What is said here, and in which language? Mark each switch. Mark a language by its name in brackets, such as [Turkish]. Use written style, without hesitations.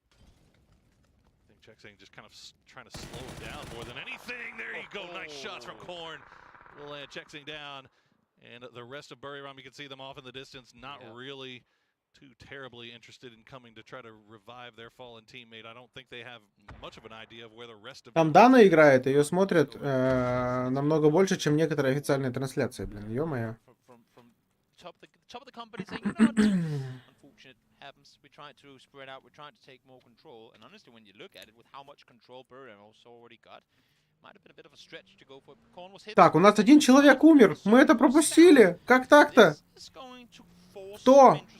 [English] I think Jaxing just kind of trying to slow him down more than anything. There you go, nice shots from Korn. We'll land Jaxing down, and the rest of Buriram, you can see them off in the distance, not really too terribly interested in coming to try to revive their fallen teammate. I don't think they have much of an idea of where the rest of. [Russian] Там Дана играет, ее смотрят намного больше, чем некоторые официальные трансляции, блин, ё-моё. [English] Top of the company saying, you know, unfortunate happens. We try to spread out, we try to take more control, and honestly, when you look at it, with how much control Buriram also already got, might have been a bit of a stretch to go for. Korn was hit. [Russian] Так, у нас один человек умер, мы это пропустили. Как так-то? Кто?